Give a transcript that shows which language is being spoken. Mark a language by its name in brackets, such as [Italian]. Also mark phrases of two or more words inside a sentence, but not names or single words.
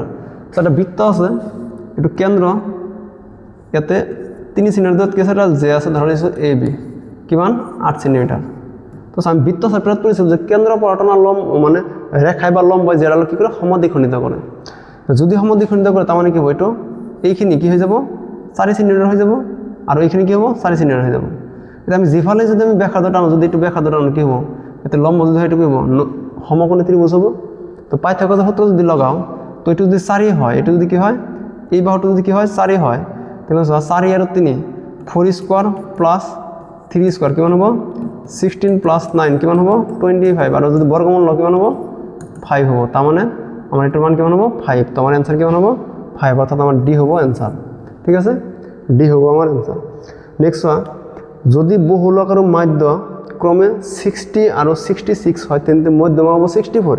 [Assamese] তো এটা বৃত্ত আছে এটো কেন্দ্ৰ ইয়াতে 3 সেন্টিমিটার দূৰত কি আছে এটা জে আছে ধৰিছো এ বি কিমান 8 সেন্টিমিটার তো আমি বৃত্ত চেপ্টাৰত পঢ়িছো যে কেন্দ্ৰৰ পৰা টনা লম্ব মানে ৰেখাই বা লম্বই জেডাল কি কৰে সমদ্বিখণ্ডিত কৰে যদি সমদ্বিখণ্ডিত কৰে তাৰ মানে কি হ'ব এটো এইখিনি কি হৈ যাব 4 সেন্টিমিটার হৈ যাব আৰু এইখিনি কি হ'ব 4 সেন্টিমিটার হৈ যাব এটা আমি জিফালে যদি আমি ব্যাসাৰ্ধ টানো যদি এটো ব্যাসাৰ্ধ টানো কি হ'ব এতে লম্ব যদি হয় এটো কি হ'ব সমকোণী ত্রিভুজ হবো। [Bangla] তো পাইথাগোরাসের সূত্র যদি লগাও তো এটু যদি 4 হয়, এটু যদি কি হয়, এই বাহুটা যদি কি হয় 4 হয়, তাহলে 4 আর 3 4 [English] square plus 3 square [Bangla] কিমান হবো 16 প্লাস 9 কিমান হবো 25, আর যদি বর্গমূল কিমান হবো 5 হবো। তার মানে আমার এটার মান কেমন হবো 5। তো আমার অ্যান্সার কেমন হবো 5, অর্থাৎ আমার ডি হবো অ্যান্সার। ঠিক আছে, ডি হবো আমার অ্যান্সার। [English] next one, [Bangla] যদি বহুলক আর মাধ্য ক্রমে 60 আর 66 হয় তেমনি মধ্যমা হবো 64।